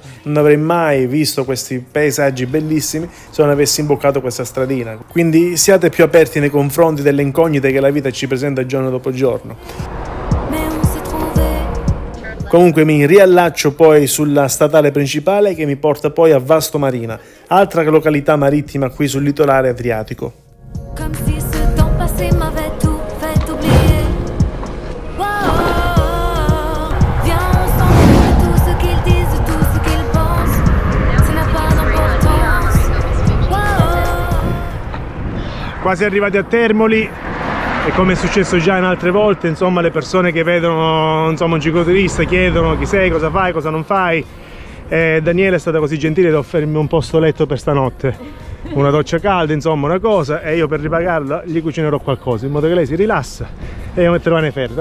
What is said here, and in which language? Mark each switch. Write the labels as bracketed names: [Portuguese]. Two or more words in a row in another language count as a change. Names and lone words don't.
[Italian] Non avrei mai visto questi paesaggi bellissimi se non avessi imboccato questa stradina, quindi siate più aperti nei confronti delle incognite che la vita ci presenta giorno dopo giorno. Comunque mi riallaccio poi sulla statale principale che mi porta poi a Vasto Marina, altra località marittima qui sul litorale adriatico. [French] Comme si ce temps passé m'avait tout fait oublier. Wow, viens ensemble, tout ce qu'ils disent, tout ce qu'ils pensent, ça n'a pas d'importance. Wow. [Italian] Quasi arrivati a Termoli. E come è successo già in altre volte, insomma, le persone che vedono, insomma, un cicloturista chiedono chi sei, cosa fai, cosa non fai. E Daniela è stata così gentile da offrirmi un posto letto per stanotte, una doccia calda, insomma, una cosa, e io per ripagarla gli cucinerò qualcosa, in modo che lei si rilassa e io metterò nei ferri.